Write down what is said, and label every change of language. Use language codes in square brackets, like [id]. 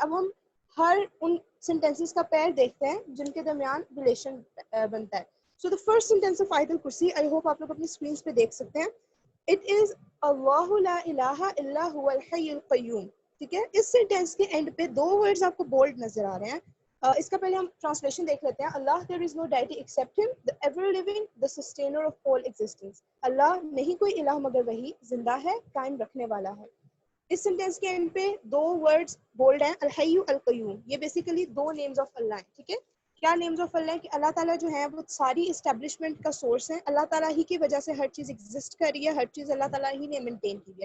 [ur] اب ہم ہر ان سینٹینسز کا پیر دیکھتے ہیں جن کے درمیان ریلیشن بنتا ہے. [en] so the first sentence of آیت الکرسی، I hope [ur] آپ لوگ اپنی اسکرینس پہ دیکھ سکتے ہیں. [en] it is [ar] اللہ لا الہ الا هو الحی القیوم. [ur] ٹھیک ہے، اس سینٹینس کے اینڈ پہ 2 ورڈز آپ کو بولڈ نظر آ رہے ہیں. اس کا پہلے ہم ٹرانسلیشن دیکھ لیتے ہیں. [en] Allah there is no deity except him, the ever living, the sustainer of all existence. [ur] اللہ نہیں کوئی الہ مگر وہی زندہ ہے، قائم رکھنے والا ہے. اس سینٹینس کے اینڈ پہ 2 ورڈز بولڈ ہیں، الحی القیوم. یہ بیسیکلی 2 نیمز آف اللہ ہیں. ٹھیک ہے، کیا نیمز آف اللہ ہے کہ اللہ تعالیٰ جو ہے وہ ساری اسٹیبلشمنٹ کا سورس ہے. اللہ تعالیٰ ہی کی وجہ سے ہر چیز ایگزسٹ کر رہی ہے، ہر چیز اللہ تعالیٰ ہی نے مینٹین کی ہے.